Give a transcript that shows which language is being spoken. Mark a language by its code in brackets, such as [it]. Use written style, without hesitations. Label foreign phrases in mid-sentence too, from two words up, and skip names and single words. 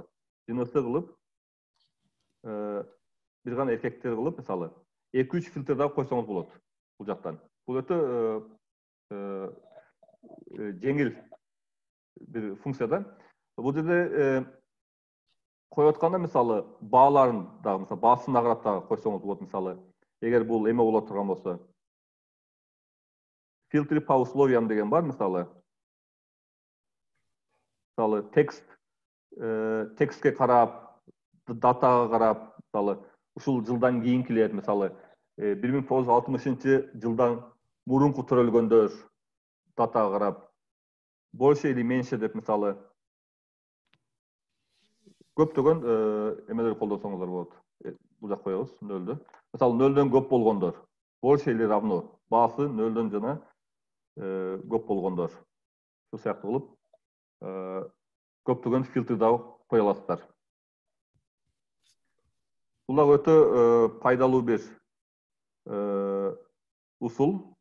[ky] ЖНС кылып, бир гана эркектер кылып, мисалы, 2-3 фильтр да койсоңуз болот бул жактан. Бул өтө жеңил бир функция да. Бул жерде коюп атканда, мисалы, бааларын дагы, мисалы, баасына карап дагы койсоңуз болот, мисалы. Эгер бул эме боло турган болсо. [ru] Фильтры по условиям [ky] деген бар, мисалы. Мисалы, текстке карап, датага карап, мисалы, ушул жылдан кийинкилер, мисалы, 1960 жылдан мурунку төрөлгөндөр датага карап, [ru] больше или меньше [ky] деп, мисалы, көптөгөн эмелер колдонсоңуздар болот. Бул жак коебуз, нөлдү. Мисалы, нөлдөн көп болгондор, [ru] больше или равно, [ky] баасы нөлдөн жана көп болгондор. Ушул сыяктуу кылып, көптөгөн фильтр дагы кое аласыздар. Бул дагы өтө пайдалуу бир усул.